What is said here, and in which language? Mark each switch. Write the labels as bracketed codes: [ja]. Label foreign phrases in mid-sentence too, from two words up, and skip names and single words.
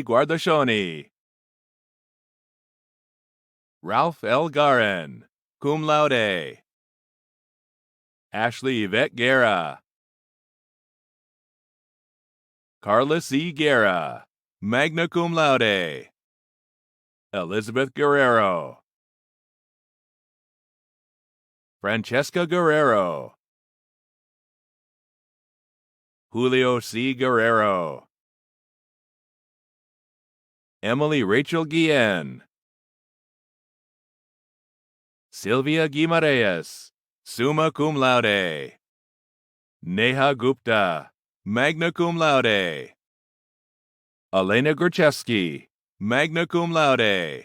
[en] Guardashoni, Ralph L. Garin, [la] cum laude. [en] Ashley Yvette Guerra, Carla C. Guerra, [la] magna cum laude. [en] Elizabeth Guerrero, Francesca Guerrero, Julio C. Guerrero, Emily Rachel Guillen, Sylvia Guimarães, [la] summa cum laude. [en] Neha Gupta, [la] magna cum laude. [en] Elena Gruchevsky, [la] magna cum laude.